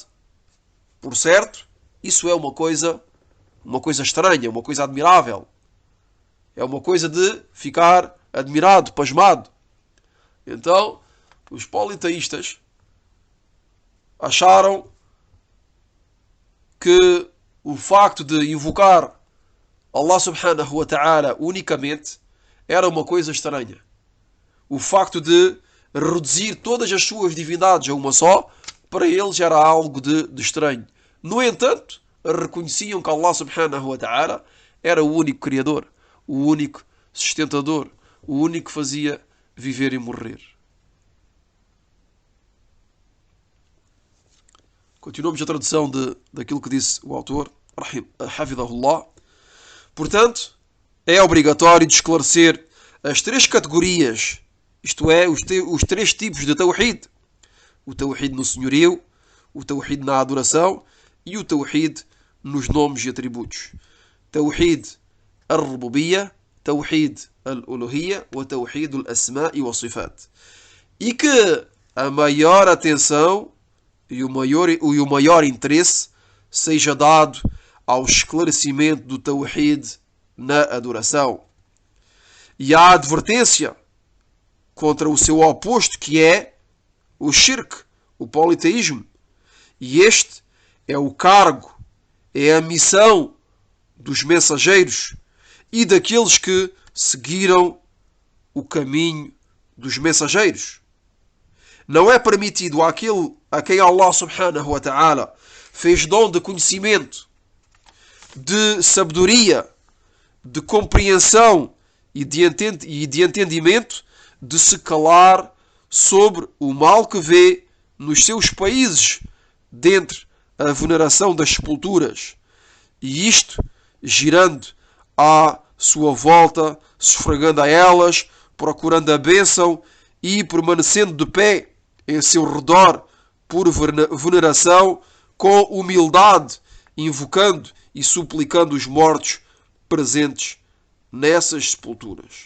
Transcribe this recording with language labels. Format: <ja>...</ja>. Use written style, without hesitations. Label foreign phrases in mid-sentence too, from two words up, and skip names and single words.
<pt>Por certo, isso é uma coisa estranha, uma coisa admirável. É uma coisa de ficar admirado, pasmado. Então, os politeístas acharam que o facto de invocar Allah</pt> <ar>سبحانه وتعالى</ar> <pt>unicamente era uma coisa estranha. O facto de reduzir todas as suas divindades a uma só, para eles era algo de estranho. No entanto, reconheciam que Allah</pt> <ar>سبحانه وتعالى</ar> <pt>era o único criador, o único sustentador, o único que fazia viver e morrer. Continuamos a tradução daquilo que disse o autor, hafidhahullah. Portanto, é obrigatório de esclarecer as três categorias, isto é, os três tipos de Tawhid. O Tawhid no senhorio, o Tawhid na adoração e o Tawhid nos nomes e atributos.</pt> <ar>توحيد الربوبية، توحيد الألوهية e توحيد الأسماء والصفات.</ar> <pt>E que a maior atenção e o maior interesse seja dado ao esclarecimento do Tawhid na adoração. E a advertência contra o seu oposto, que é o shirk, o politeísmo. E este é o cargo, é a missão dos mensageiros e daqueles que seguiram o caminho dos mensageiros. Não é permitido àquele a quem Allah</pt> <ar>سبحانه وتعالى</ar> <pt>fez dom de conhecimento, de sabedoria, de compreensão e de entendimento, de se calar sobre o mal que vê nos seus países, dentre a veneração das sepulturas, e isto girando à sua volta, sufragando a elas, procurando a bênção e permanecendo de pé em seu redor por veneração, com humildade, invocando e suplicando os mortos presentes nessas sepulturas.</pt>